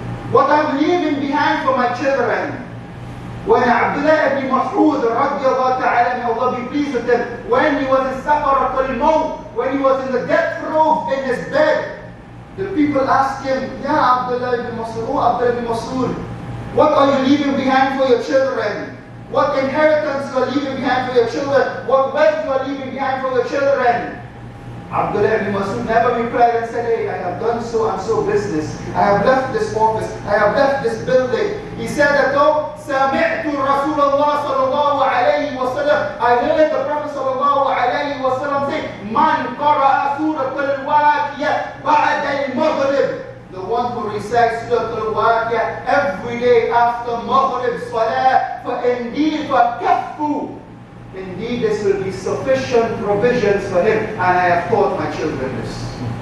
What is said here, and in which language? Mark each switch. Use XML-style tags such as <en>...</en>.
<en>What I'm leaving behind for my children. When Abdullah ibn Mas'ud, radiallahu ta'ala, may Allah be pleased with him, when he was in Sakarat al-Maut, when he was in the death row in his bed, the people asked him, Ya Abdullah ibn Mas'ud, oh Abdullah ibn Mas'ud, what are you leaving behind for your children? What inheritance you are leaving behind for your children? What wealth you are leaving behind for your children? Abdullah ibn Mas'ud never replied and said, hey, I have done so and so business. I have left this office. I have left this building. He said that, oh,</en> <ar>سَمِعْتُ رَسُولَ اللَّهِ صَلَى اللَّهُ عَلَيْهِ وَسَلَّمَ.</ar> <en>I heard the Prophet</en> <ar>صلى الله عليه وسلم</ar> <en>say,</en> <ar>مَنْ قَرَأَ سُورَةَ الْوَاقِيَةِ بَعْدَ الْمَغْرِبِ.</ar> <en>The one who recites Surah Al-Waqiyah every day after Maghrib Salah, indeed this will be sufficient provisions for him, and I have taught my children this.</en>